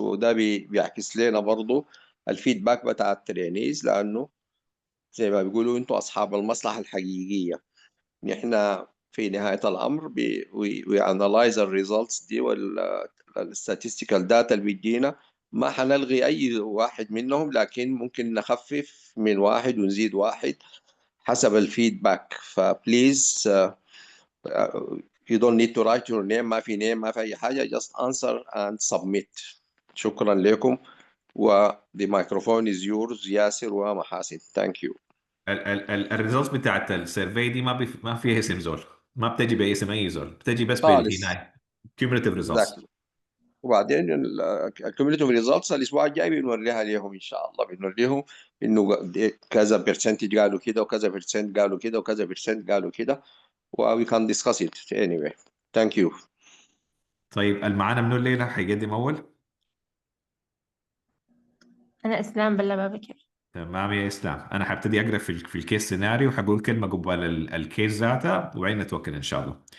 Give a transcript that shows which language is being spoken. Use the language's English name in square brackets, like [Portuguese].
[Arabic] وده بيعكس لنا برضو الفيدباك بتاع الترينيز، لأنه زي ما بيقولوا انتوا أصحاب المصلحة الحقيقية. نحن في نهاية الأمر [English] we analyze the results [Arabic] دي [English] statistical data [Arabic] اللي بيجينا. ما حنلغي أي واحد منهم، لكن ممكن نخفف من واحد ونزيد واحد حسب الفيدباك. [English] فبليز you don't need to write your name. [Arabic] ما في name، ما في أي حاجة. [English] just answer and submit. [Arabic] شكرا لكم. [English] the microphone is yours Yasir ومحاسن. thank you. [Arabic] الريزلتس بتاعت السيرفي دي ما فيها اسم زول، ما بتجي باسم اي زول، بتجي بس خالص. بالهناي [English] cumulative results. exactly. [Arabic] وبعدين الكوميوليتيف ريزلتس الاسبوع الجاي بنوريها ليهم ان شاء الله. بنوريهم انه كذا برسنتج قالوا كده، وكذا برسنت قالوا كده، وكذا برسنت قالوا كده. [English] و we can discuss it anyway. thank you. [Arabic] طيب المعانا منو الليله هيقدم اول؟ أنا إسلام بلبة بكر. تمام يا اسلام، انا هبتدي اقرا في الكيس سيناريو، هقول كلمه قبل الكيس ذاتها وبعدين نتوكل ان شاء الله.